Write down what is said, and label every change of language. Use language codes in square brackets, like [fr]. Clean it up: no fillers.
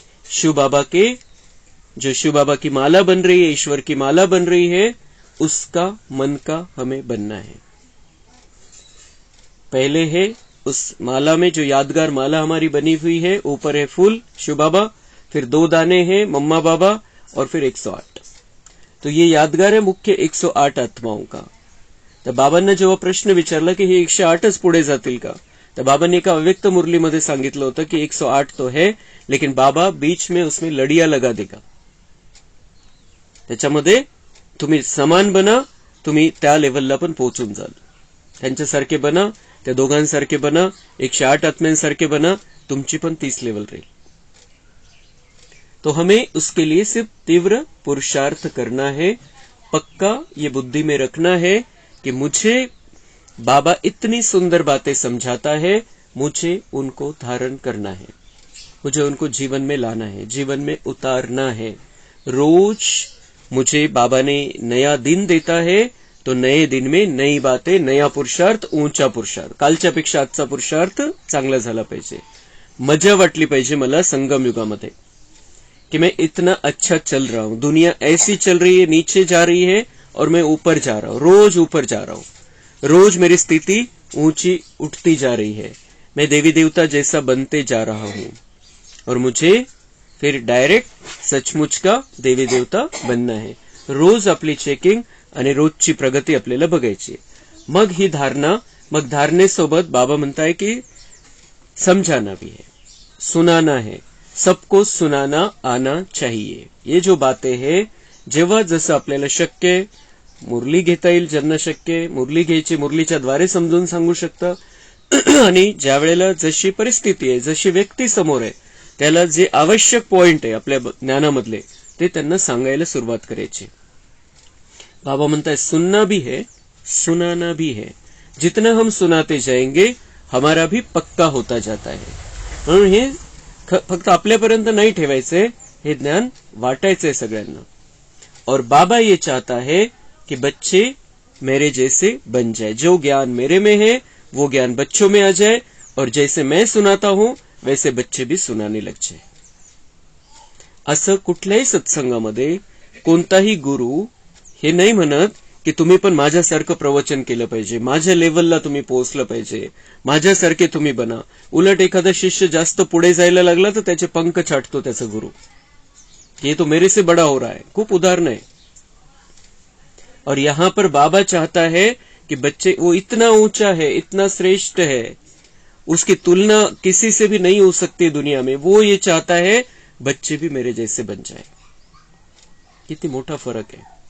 [hi] शिव बाबा के, जो शिव बाबा की माला बन रही है, ईश्वर की माला बन रही है, उसका मन का हमें बनना है। पहले है उस माला में, जो यादगार माला हमारी बनी हुई है, ऊपर है फूल शिव बाबा, फिर 2 दाने हैं मम्मा बाबा, और फिर 108। तो ये यादगार है मुख्य 108 आत्माओं का। [mr] तर बाबांना जेव्हा प्रश्न विचारला की हे 108च पुढे जातील का, तर बाबांनी एका अव्यक्त मुरलीमध्ये सांगितलं होतं की [hi] 108 तो है, लेकिन बाबा बीच में उसमें लडिया लगा देगा। [mr] त्याच्यामध्ये तुम्ही समान बना, तुम्ही त्या लेवलला पण पोहोचून जाल। त्यांच्यासारखे बना, त्या दोघांसारखे बना, 108 आत्म्यांसारखे बना, तुमची पण 30 लेवल राहील। [hi] तो हमें उसके लिए सिर्फ तीव्र पुरुषार्थ करना है। पक्का ये बुद्धि में रखना है कि मुझे बाबा इतनी सुंदर बातें समझाता है, मुझे उनको धारण करना है, मुझे उनको जीवन में लाना है, जीवन में उतारना है। रोज मुझे बाबा ने नया दिन देता है, तो नए दिन में नई बातें, नया पुरुषार्थ, ऊंचा पुरुषार्थ, [mr] कालच्यापेक्षा आजचा पुरुषार्थ चांगला झाला पाहिजे। मजा वाटली पाहिजे मला संगम युगामध्ये [hi] कि मैं इतना अच्छा चल रहा हूं, दुनिया ऐसी चल रही है, नीचे जा रही है और मैं ऊपर जा रहा हूं, रोज ऊपर जा रहा हूं, रोज मेरी स्थिति ऊंची उठती जा रही है, मैं देवी देवता जैसा बनते जा रहा हूं और मुझे फिर डायरेक्ट सचमुच का देवी देवता बनना है। [mr] रोज आपली चेकिंग आणि रोजची प्रगती आपल्याला बघायची। मग ही धारणा, मग धारणेसोबत बाबा म्हणताय की [hi] समझाना भी है, सुनाना है, सबको सुनाना आना चाहिए। ये जो बातें है, [mr] जेव्हा जसं आपल्याला शक्य, मुरली घेता येईल ज्यांना शक्य, मुरली घ्यायची, मुरलीच्या द्वारे समजून सांगू शकता आणि ज्या वेळेला जशी परिस्थिती आहे, जशी व्यक्ती समोर आहे, त्याला जे आवश्यक पॉइंट आहे आपल्या ज्ञानामधले, ते त्यांना सांगायला सुरुवात करायची। बाबा म्हणताय [hi] सुनना भी है, सुनाना भी है। जितना हम सुनाते जाएंगे हमारा भी पक्का होता जाता है। [mr] म्हणून हे फक्त आपल्यापर्यंत नाही ठेवायचंय, हे ज्ञान वाटायचंय सगळ्यांना। [hi] और बाबा ये चाहता है कि बच्चे मेरे जैसे बन जाए, जो ज्ञान मेरे में है वो ज्ञान बच्चों में आ जाए और जैसे मैं सुनाता हूं वैसे बच्चे भी सुनाने लग जाए। [mr] असं कुठल्याही सत्संगामध्ये कोणताही गुरु हे नाही म्हणत की तुम्ही पण माझ्यासारखं प्रवचन केलं पाहिजे, माझ्या लेवलला तुम्ही पोहोचलं पाहिजे, माझ्यासारखे तुम्ही बना। उलट एखादा शिष्य जास्त पुढे जायला लागला तर त्याचे पंख छाटतो त्याचा गुरु, [hi] ये तो मेरे से बड़ा हो रहा है। [mr] खूप उदाहरण है। [hi] और यहां पर बाबा चाहता है कि बच्चे, वो इतना ऊंचा है, इतना श्रेष्ठ है, उसकी तुलना किसी से भी नहीं हो सकती दुनिया में। वो ये चाहता है बच्चे भी मेरे जैसे बन जाए। कितनी मोटा फर्क है।